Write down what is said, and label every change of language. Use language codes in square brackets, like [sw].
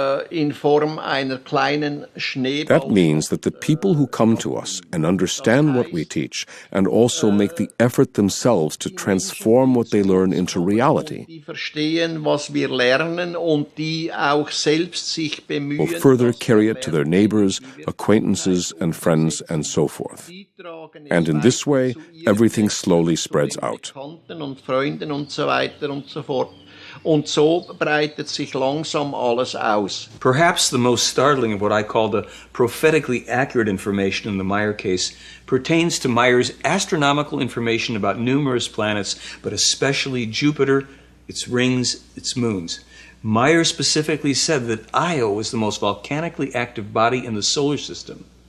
[de] In Form einer kleinen Schneeball. [en] That means that the people who come to us and understand what we teach and also make the effort themselves to transform what they learn into reality [de] Die verstehen, was wir lernen und die auch selbst sich bemühen, [en] will further carry it to their neighbors, acquaintances, and friends, and so forth. And in this way, everything slowly spreads out. [de] Bekannten und Freunden und so weiter und so fort. Und so breitet sich langsam alles aus. [en] Perhaps the most startling of what I call the prophetically accurate information in the Meier case pertains to Meier's astronomical information about numerous planets, but especially Jupiter, its rings, its moons. Meier specifically said that Io was the most volcanically active body in the solar system.